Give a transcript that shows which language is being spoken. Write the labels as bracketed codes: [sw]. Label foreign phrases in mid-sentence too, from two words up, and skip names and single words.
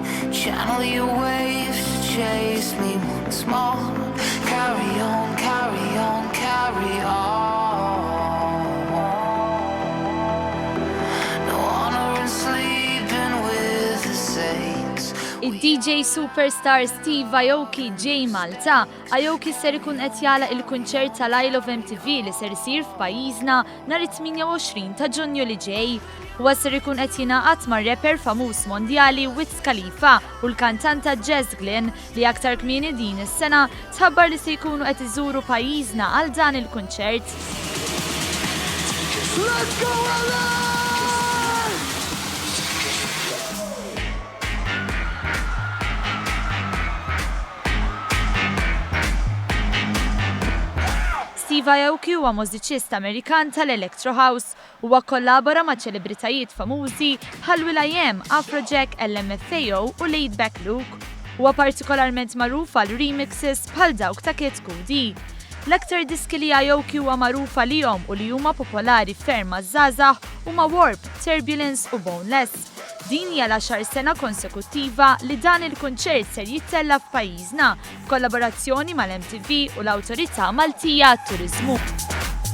[en] Channel your waves to chase me once more. Carry on, carry on, carry on. No honor in sleeping with the saints. [mt] Il-DJ Superstar Steve Aoki ġej Malta. Aoki ser ikun qed jagħlaq il-kunċert tal-Isle of MTV li ser isir f'pajjiżna nhar it-28 ta' Ġunju li ġej. Huwa ser ikun qed jingħaqad mar-rapper famuż mondjali Wiz Khalifa u l-kantanta Jazz Glynn li aktar kmieni din is-sena tħabbar li se jkunu qed iżuru pajjiżna għal dan il-kunċert. [en] Let's go alive! [mt] Steve Aoki huwa mużiċist Amerikan tal-Electro House. Huwa kollabora ma' ċelebritajiet famużi bħal will.i.am, Afrojack, LMFAO u Laidback Luke. Huwa partikolarment magħruf għal remixes bħal dawk ta' Kid Cudi. L-aktar diski li Aoki huwa magħruf għalihom u li huma popolari ferm maż-żgħażagħ huma Warp, Turbulence u Boneless. Din hija l-10 sena konsekuttiva li dan il-kunċert ser jittella f'pajjiżna f'kollaborazzjoni mal-MTV u l-Awtorità Maltija għat-Turiżmu.